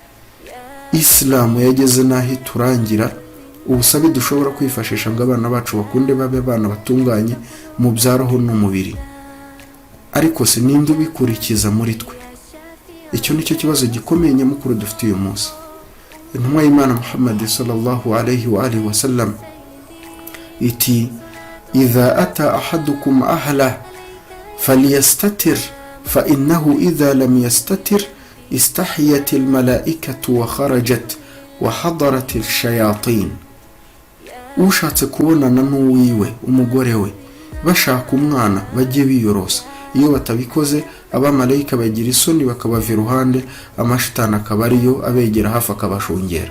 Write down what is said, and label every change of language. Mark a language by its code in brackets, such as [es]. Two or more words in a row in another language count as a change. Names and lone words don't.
[rw] Islamu yageze naho turangira ubusabe dushobora kwifashisha ngo abana bacu bakunde babe abana batunganye mu byaroho n'umubiri. Ariko se ninde ubikurikiza muri twe? Icyo nicyo kibazo gikomeye nyamukuru dufite uyu munsi. Intumwa y'Imana [ar] محمد صلى الله عليه وآله وسلم إتي إذا أتى أحدكم أهله فليستتر فإنه إذا لم يستتر استحيت الملائكة وخرجت وحضرت الشياطين. [rw] Ushatse kubonana n'uwiwe umugore we bashaka umwana bajye biyorosa, iyo batabikoze abamarayika bagira isoni bakabava iruhande, amashitani akaba ariyo abegera hafi akabashungera.